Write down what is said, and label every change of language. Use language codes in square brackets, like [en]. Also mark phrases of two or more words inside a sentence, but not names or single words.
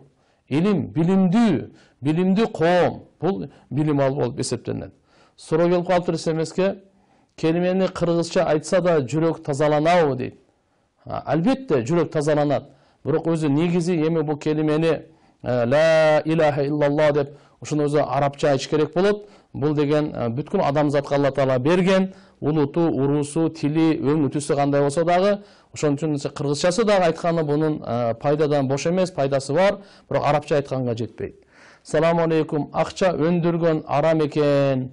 [ky] Илим, билимдүү коом. Бул билим алуу болуп эсептелинет. Суроо келип калыптыр эмеске, келимени кыргызча айтса да жүрөк тазаланабы дейт. Албетте жүрөк тазаланат. Бирок өзү негизи эми бул келимени [ar] لا إله إلا الله [ky] деп ушуну өзү арабча айтыш керек болот. Бул деген бүткүл адамзатка Алла Таала берген улуту, урусу, тили, өңү түсү кандай болсо дагы, ошон үчүн кыргызчасы дагы айтканы бунун пайдадан бош эмес, пайдасы бар, бирок арабча айтканга жетпейт. [ar] السلام عليكم, [ky] акча өндүргөн арам экен.